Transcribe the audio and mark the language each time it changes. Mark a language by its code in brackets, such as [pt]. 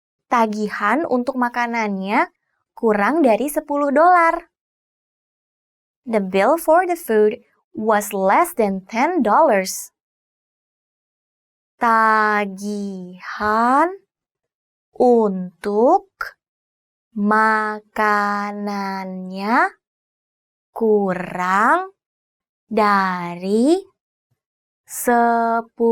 [id] Tagihan untuk makanannya kurang dari $10. [en] The bill for the food was less than $10. [id] Tagihan untuk makanannya kurang dari $10.